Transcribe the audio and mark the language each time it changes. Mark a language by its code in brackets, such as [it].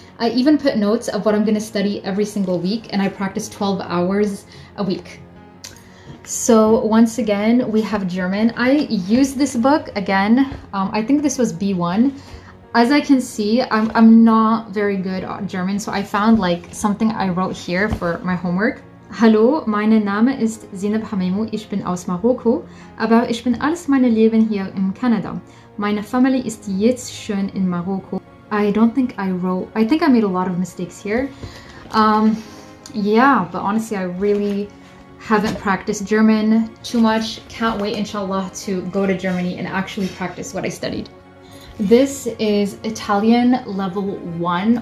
[en] I even put notes of what I'm going to study every single week, and I practiced 12 hours a week. So once again, we have German. I used this book again. I think this was B1. As I can see, I'm not very good at German, so I found something I wrote here for my homework. [de] Hallo, mein Name ist Zineb Hamemou. Ich bin aus Marokko, aber ich bin alles meine Leben hier in Kanada. Meine Familie ist jetzt schon in Marokko. [en] I think I made a lot of mistakes here. Yeah, but honestly, I really haven't practiced German too much. Can't wait, inshallah, to go to Germany and actually practice what I studied. This is Italian level 1.